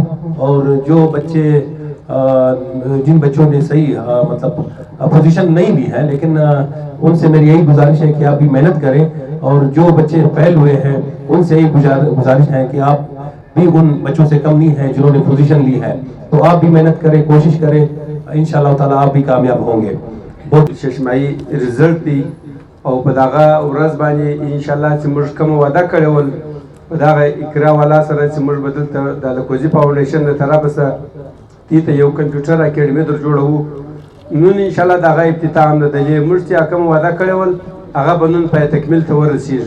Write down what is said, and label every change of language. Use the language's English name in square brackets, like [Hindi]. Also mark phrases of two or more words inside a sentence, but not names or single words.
[Urdu] اور جو بچے جن بچوں نے صحیح مطلب پوزیشن نہیں لی ہے، لیکن ان سے میری یہی گزارش ہے کہ آپ بھی محنت کریں. اور جو بچے فیل ہوئے ہیں ان سے یہی گزارش ہے کہ آپ بھی ان بچوں سے کم نہیں ہیں جنہوں نے پوزیشن لی ہے، تو آپ بھی محنت کریں، کوشش کریں، [Arabic] انشاءاللہ تعالیٰ [Urdu] آپ بھی کامیاب ہوں گے. [Pashto] بہت ششمائی رزلٹ دی او په دغه ورځ باندې [Arabic] انشاءالله [Pashto] چې موږ کوم وعده کړې ول په دغه اقرا والا سره چې موږ به دلته د الکوزي فاؤنډیشن د طرفه څخه دې ته یو کمپیوټر اکیډمي در جوړوو. نن [Arabic] انشاءالله [Pashto] دغه افتتاح هم د دې موږ چې کوم وعده کړې ول هغه به نن پای تکمیل ته ورسیږي.